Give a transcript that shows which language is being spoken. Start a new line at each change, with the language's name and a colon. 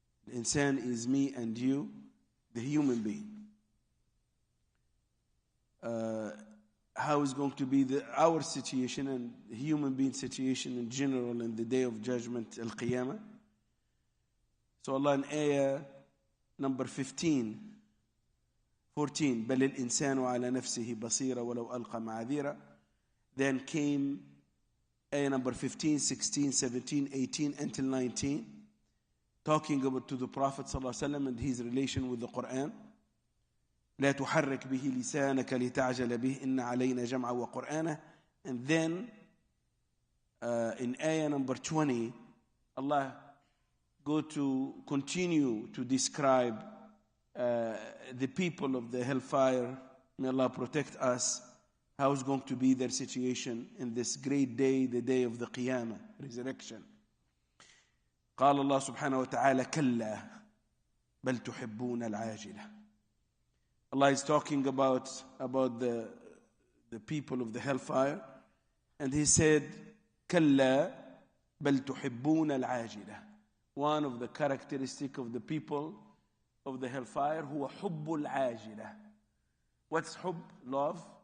English: Al-insan is me and you, the human being. How is going to be our situation and human being situation in general in the day of judgment, al-Qiyamah. So Allah in ayah number 14
Arabic: بل الإنسان على نفسه بصيرة ولو ألقى معاذيرة.
English: Then came ayah number 15, 16, 17, 18 until 19 talking about to the Prophet ﷺ and his relation with the Quran.
Arabic: لا تحرك به لسانك لتعجل به إن علينا جمعه وقرآنه.
English: And then in ayah number 20 Allah go to continue to describe the people of the hellfire. May Allah protect us. How is going to be their situation in this great day, the day of the Qiyamah, resurrection.
Arabic: قال الله سبحانه وتعالى كلا بل تحبون العاجلة.
English: Allah is talking about the people of the hellfire, and He said,
Arabic: كلا بل تحبون العاجلة.
English: One of the characteristics of the people of the hellfire
Arabic: هو حب العاجلة.
English: What's حب? Love.